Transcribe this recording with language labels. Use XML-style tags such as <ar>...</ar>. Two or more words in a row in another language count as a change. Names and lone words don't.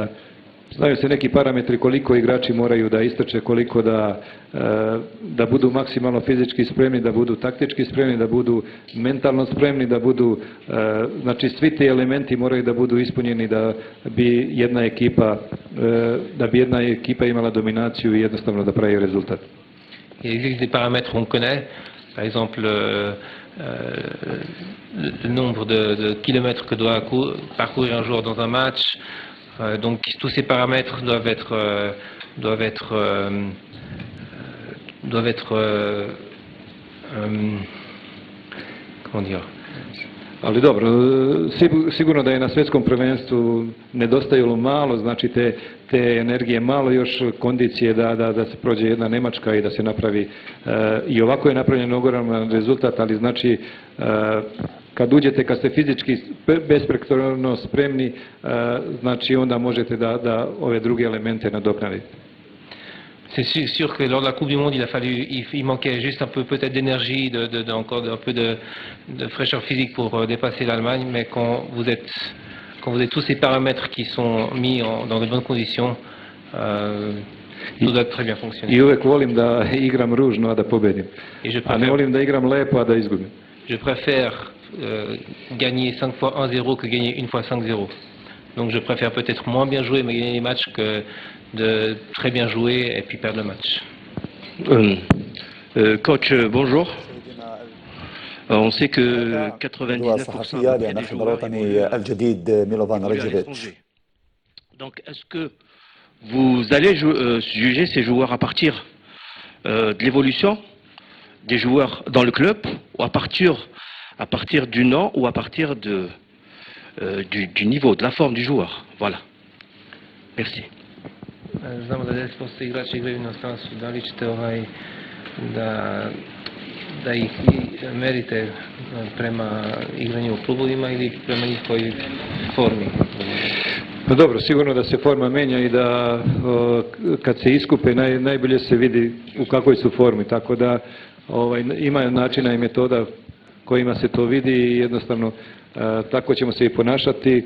<sr>Znaju se neki parametri koliko igrači moraju da istrče, koliko da budu maksimalno fizički spremni, da budu taktički spremni, da budu mentalno spremni, da budu, znači svi ti elementi moraju da budu ispunjeni da bi jedna ekipa imala dominaciju i jednostavno da pravi rezultat.</sr> <fr>Il existe des paramètres qu'on connaît, par exemple le nombre de kilomètres que doit parcourir un joueur dans un match. Donc tous ces paramètres doivent être comment dire?</fr> <sr>Ali dobro, sigurno da je na svjetskom prvenstvu nedostajalo malo, znači te energije malo, još kondicije da se prođe jedna Nemačka i da se napravi, i ovako je napravljen ogroman rezultat, ali znači kad uđete, kad ste fizički besprekorno spremni, znači onda možete da ove druge elemente nadoknadite.</sr> <fr>C'est sûr que lors de la Coupe du Monde, il manquait juste un peu peut-être d'énergie, encore un peu de fraîcheur physique pour dépasser l'Allemagne, mais quand vous avez tous ces paramètres qui sont mis dans de bonnes conditions, tout doit très bien fonctionner.</fr> <sr>I uvek volim da igram ružno, a da pobedim. A ne volim da igram lepo, a da izgubim.</sr> <fr>Je préfère gagner 5 fois 1-0 que gagner 1 fois 5-0. Donc je préfère peut-être moins bien jouer mais gagner les matchs que de très bien jouer et puis perdre le match. Coach, bonjour. On sait que 99% des joueurs donc est-ce que vous allez juger ces joueurs à partir de l'évolution des joueurs dans le club ou à partir du nom ou à partir du niveau, de la forme du joueur. Voilà. Merci.</fr> <sr>Znamo da 10% igrača igraju u inostranstvu, da li ćete da ih merite prema igranju u klubovima ili prema njihovoj formi? Pa dobro, sigurno da se forma menja i da kad se iskupe najbolje se vidi u kakvoj su formi, tako da ima načina i metoda kojima se to vidi i jednostavno tako ćemo se i ponašati.</sr>